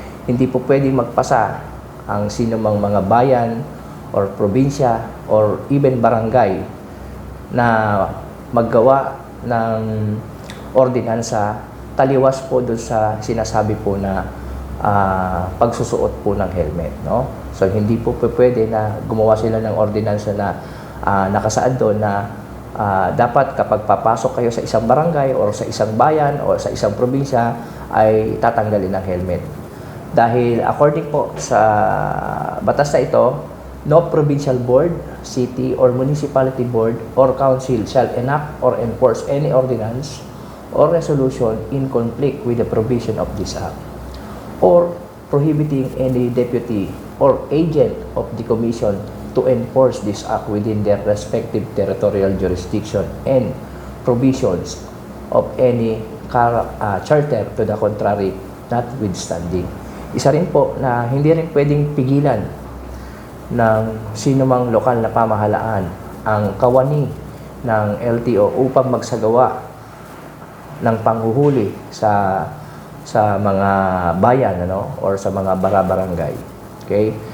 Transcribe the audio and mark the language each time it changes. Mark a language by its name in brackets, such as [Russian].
[Filipino] Hindi po pwedeng magpasa ang sinumang mga bayan or probinsya or even barangay na maggawa ng ordinansa taliwas po doon sa sinasabi po na pagsusuot po ng helmet, no? So hindi po pwede na gumawa sila ng ordinansa na nakasaad doon na dapat kapag papasok kayo sa isang barangay or sa isang bayan o sa isang probinsya ay tatanggalin ng helmet. Dahil according po sa batas na ito, [English] no provincial board, city or municipality board or council shall enact or enforce any ordinance or resolution in conflict with the provision of this act, or prohibiting any deputy or agent of the Commission to enforce this act within their respective territorial jurisdiction and provisions of any charter to the contrary notwithstanding. [Filipino] Isa rin po na hindi rin pwedeng pigilan ng sinumang lokal na pamahalaan ang kawani ng LTO upang magsagawa ng panghuhuli sa mga bayan, ano, or sa mga barangay. Okay?